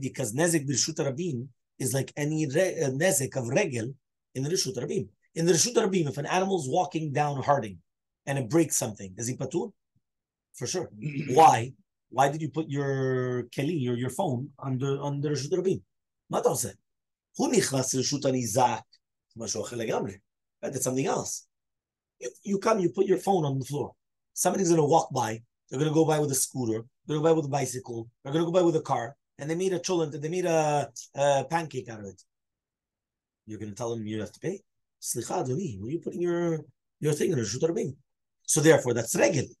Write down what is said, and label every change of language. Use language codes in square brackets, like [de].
[en] Because nezek b'Reshut Rabim is like any nezek of regel in the Reshut Rabim. In the Reshut Rabim, if an animal's walking down Harding and it breaks something, is he patur? For sure. Why? Why did you put your keli, your phone, under Reshut Rabim? [he] מה אתה עושה? הוא נכנס לרשות הניזק, משהו אחר לגמרי. [en] That's something else. You come, you put your phone on the floor. Somebody's going to walk by. They're going to go by with a scooter. They're going to go by with a bicycle. They're going to go by with a car. And they made a cholent. They made a pancake out of it. You're going to tell them you have to pay? [he] Slicha, Adoni, [en] where are you putting your thing in Reshut Rabim? So therefore, that's regel.